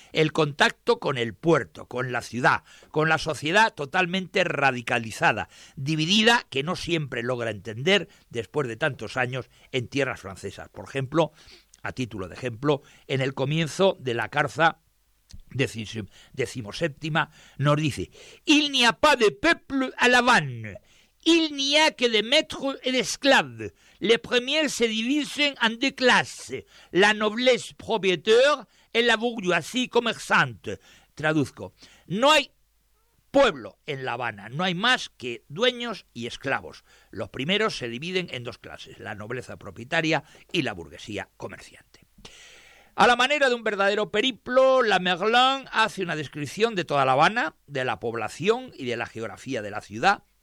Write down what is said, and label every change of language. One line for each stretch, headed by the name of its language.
Spanish: El contacto con el puerto, con la ciudad, con la sociedad totalmente radicalizada, dividida, que no siempre logra entender después de tantos años en tierras francesas. Por ejemplo, a título de ejemplo, en el comienzo de la carta decimoséptima nos dice:
French: «Il n'y a pas de peuple à La Habane». Il n'y a que de maître et d'esclaves. Les premiers se divisent en deux classes, la noblesse propriétaire et la bourgeoisie commerçante.
Spanish: Traduzco: no hay pueblo en La Habana, no hay más que dueños y esclavos. Los primeros se dividen en dos clases, la nobleza propietaria y la burguesía comerciante. A la manera de un verdadero periplo, la Merlin hace una descripción de toda La Habana, de la población y de la geografía de la ciudad.